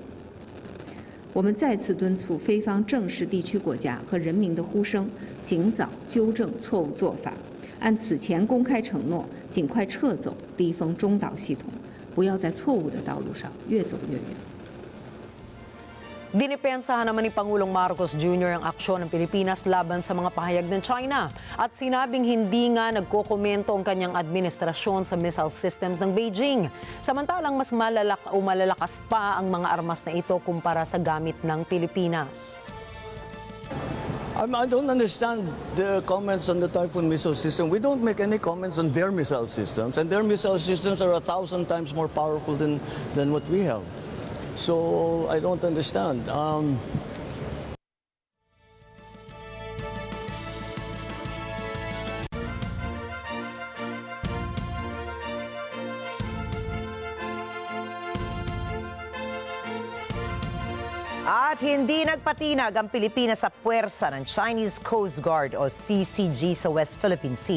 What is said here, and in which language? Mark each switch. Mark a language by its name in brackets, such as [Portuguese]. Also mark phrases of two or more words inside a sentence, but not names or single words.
[Chinese] 我们再次敦促菲方正视地区国家和人民的呼声，尽早纠正错误做法，按此前公开承诺，尽快撤走第一封中岛系统，不要在错误的道路上越走越远。 [Filipino] Dinipensahan naman ni Pangulong Marcos Jr. ang aksyon ng Pilipinas laban sa mga pahayag ng China at sinabing hindi nga nagkokomento ang kanyang administrasyon sa [English] missile systems [Filipino] ng Beijing. Samantalang mas malalakas pa ang mga armas na ito kumpara sa gamit ng Pilipinas. [English] I don't understand the comments on the Typhoon missile system. We don't make any comments on their missile systems, and their missile systems are 1,000 times more powerful than what we have. So I don't understand. [Filipino] At hindi nagpatinag ang Pilipinas sa puwersa ng Chinese Coast Guard o CCG sa West Philippine Sea.